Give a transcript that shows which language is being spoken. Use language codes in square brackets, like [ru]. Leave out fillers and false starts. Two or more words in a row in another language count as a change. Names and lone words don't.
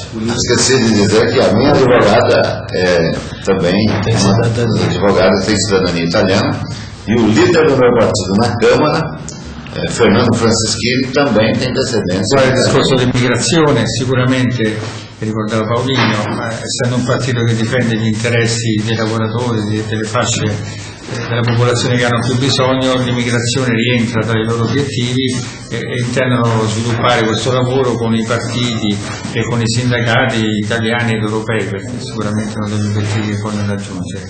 [pt] Esqueci de dizer que a minha advogada também tem cidadania italiana, e o líder do meu partido na Câmara, Fernando Francischini, também tem descendência. [it] Il discorso dell'immigrazione sicuramente, ricordava Paolino, essendo un partito che difende gli interessi dei lavoratori, delle fasce della popolazione che hanno più bisogno, l'immigrazione rientra tra i loro obiettivi e intendono sviluppare questo lavoro con i partiti e con i sindacati italiani ed europei, perché sicuramente uno degli obiettivi che vogliono raggiungere.